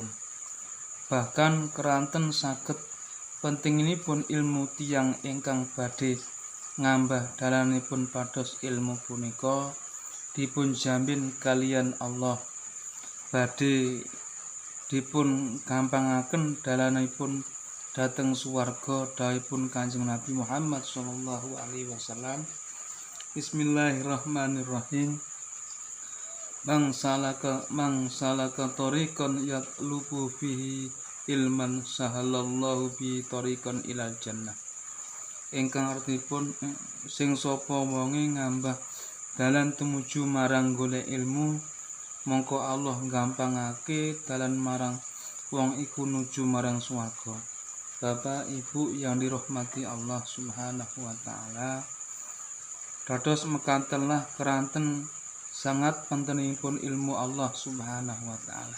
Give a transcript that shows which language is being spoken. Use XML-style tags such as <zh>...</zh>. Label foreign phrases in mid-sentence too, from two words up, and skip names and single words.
<jv>Bahkan keranten saged pentinginipun ilmu tiyang ingkang badhe ngambah dalanipun pados ilmu punika dipun jamin kaliyan Allah badhe dipun gampangaken dalanipun dhateng swarga. Dawuhipun Kanjeng Nabi Muhammad</jv> <ar>صلى الله عليه وسلم بسم الله الرحمن الرحيم. من سلك طريقا يطلب فيه علما سهل الله به طريقا إلى الجنة.</ar> <jv>Ingkang artipun sing sapa wonge ngambah dalan tumuju marang golek ilmu, mongko Allah gampangake dalan marang wong iku nuju marang swarga.</jv> <id>Bapak Ibu yang dirahmati</id> <jv>Allah</jv> <ar>سبحانه وتعالى,</ar> <jv>dados mekantenlah keranten sangat pentingipun ilmu Allah</jv> <ar>سبحانه وتعالى.</ar>